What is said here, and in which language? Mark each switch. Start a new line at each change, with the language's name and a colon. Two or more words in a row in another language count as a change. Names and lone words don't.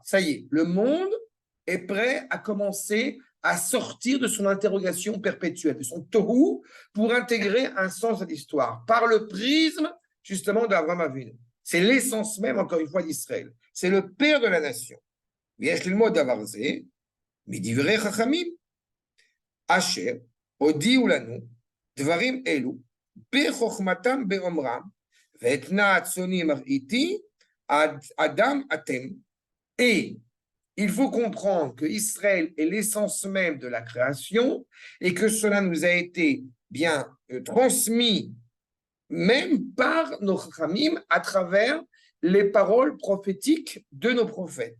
French: Ça y est, le monde est prêt à commencer à sortir de son interrogation perpétuelle, de son tohu, pour intégrer un sens à l'histoire, par le prisme, justement, d'Abraham Avinu. C'est l'essence même, encore une fois, d'Israël. C'est le père de la nation.
Hebrew: ויש ללמוד דבר זה מדברי חכמים אשר הודיעו לנו דברים אלו בחוכמתם באומרם ואתנה הצאני מראיתי אדם אתם.
French: Et il faut comprendre que Israël est l'essence même de la création et que cela nous a été bien transmis même par nos chachamim à travers les paroles prophétiques de nos prophètes.